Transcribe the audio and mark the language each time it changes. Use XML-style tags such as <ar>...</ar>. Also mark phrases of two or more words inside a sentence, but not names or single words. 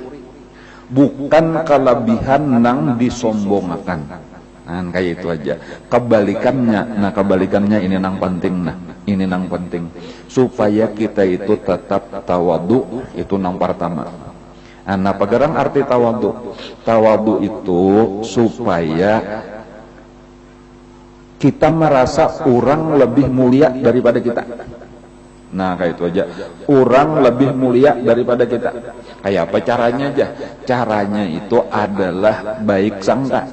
<bjn>Bukan kelebihan nang disombongkan. Kayak itu aja. Kebalikannya ini nang penting. Supaya kita itu tetap tawadu, itu nang pertama. Pagarang arti tawadu.</bjn> <id>Tawadu itu supaya kita merasa orang lebih mulia daripada kita.</id> <bjn>Kayak itu aja.</bjn> <id>Orang lebih mulia daripada kita.</id> <bjn>Kayak apa caranya aja?</bjn> <id>Caranya itu adalah baik sangka.</id>